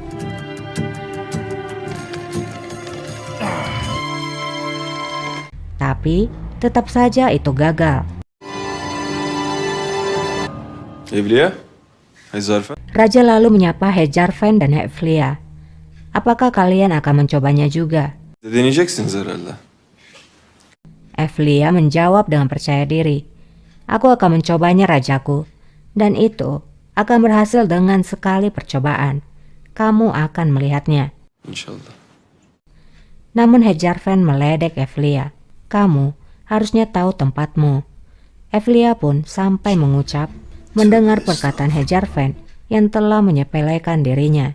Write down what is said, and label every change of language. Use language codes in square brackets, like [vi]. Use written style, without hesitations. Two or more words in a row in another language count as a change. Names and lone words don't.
[id] Tapi, tetap saja itu gagal. Evliya? Zarfen? Raja lalu menyapa Hejarfen dan Evlia. "Apakah kalian akan mencobanya juga?" [tr] Deneyeceksiniz herhalde. [id] Evlia menjawab dengan percaya diri. "Aku akan mencobanya rajaku, dan itu akan berhasil dengan sekali percobaan. Kamu akan melihatnya." İnşallah. Namun Hejarfen meledek Evlia. "Kamu harusnya tahu tempatmu." Evlia pun sampai mengucap mendengar perkataan Hejarfen yang telah menyepelekan dirinya.